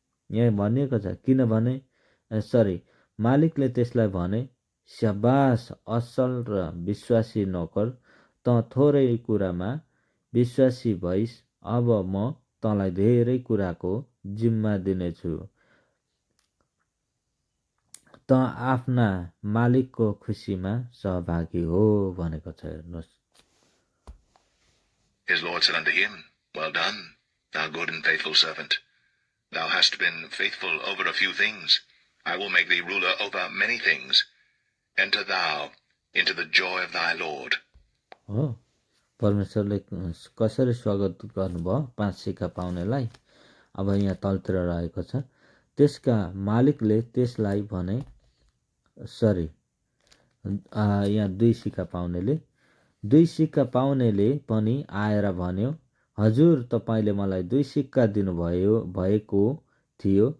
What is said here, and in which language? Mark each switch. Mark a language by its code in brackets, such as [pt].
[ne] यहाँ भनिएको छ किनभने मालिकले त्यसलाई भने, स्याबास असल र विश्वासी नोकर, त थोरै कुरामा विश्वासी भइस, अब म तँलाई धेरै कुराको जिम्मा दिनेछु। त आफ्ना मालिकको खुसीमा सहभागी हो भनेको छ। हेर्नुहोस्, [en] His Lord said unto him, Well done, thou good and faithful servant. Thou hast been faithful over a few things. I will make thee ruler over many things. Enter thou into the joy of thy Lord. [ne] हो परमेश्वरले कसरी स्वागत गर्नुभयो 5 सिक्का पाउनेलाई। अब यहाँ तलतिर रहेको छ, त्यसका मालिकले त्यसलाई भने, यहाँ 2 सिक्का पाउनेले 2 सिक्का पाउनेले पनि आएर भन्यो, हजुर तपाईँले मलाई 2 सिक्का भएको थियो।